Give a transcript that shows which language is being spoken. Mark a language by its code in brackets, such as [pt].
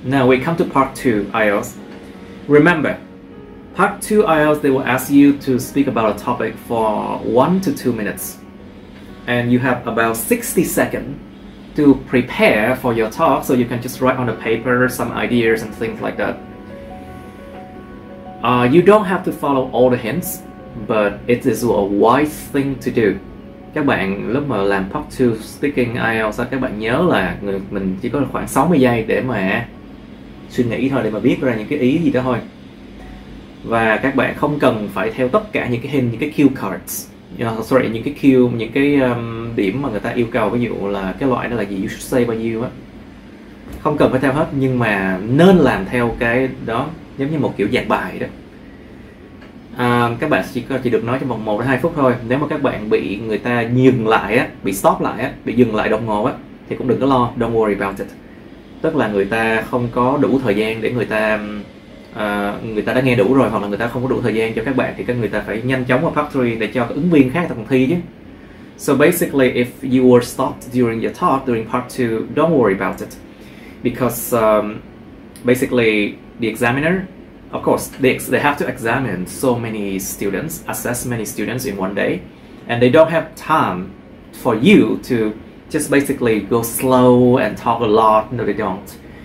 [en] Now we come to part 2 IELTS. Remember, part 2 IELTS, they will ask you to speak about a topic for 1 to 2 minutes. And you have about 60 seconds to prepare for your talk, so you can just write on the paper some ideas and things like that. You don't have to follow all the hints, but it is a wise thing to do. [vi] Các bạn lúc mà làm part 2 speaking IELTS, các bạn nhớ là mình chỉ có khoảng 60 giây để mà suy nghĩ thôi, để mà viết ra những cái ý gì đó thôi. Và các bạn không cần phải theo tất cả những cái hint, những cái cue cards, sorry, những cái cue, những cái điểm mà người ta yêu cầu, ví dụ là cái loại đó là gì, [en] you should say [vi] bao nhiêu á. Không cần phải theo hết, nhưng mà nên làm theo cái đó, giống như một kiểu dạng bài đó. Các bạn chỉ được nói trong vòng 1 đến 2 phút thôi. Nếu mà các bạn bị người ta dừng lại á, bị stop lại á, bị dừng lại đồng hồ á, thì cũng đừng có lo, [en] don't worry about it. [vi] Tức là người ta không có đủ thời gian để người ta đã nghe đủ rồi, hoặc là người ta không có đủ thời gian cho các bạn, thì các người ta phải nhanh chóng vào part 3 để cho ứng viên khác ta còn thi chứ. [en] So basically, if you were stopped during your talk during part 2, don't worry about it, because basically the examiner, of course, they have to examine so many students, assess many students in one day, and they don't have time for you to just basically go slow and talk a lot. No, they don't.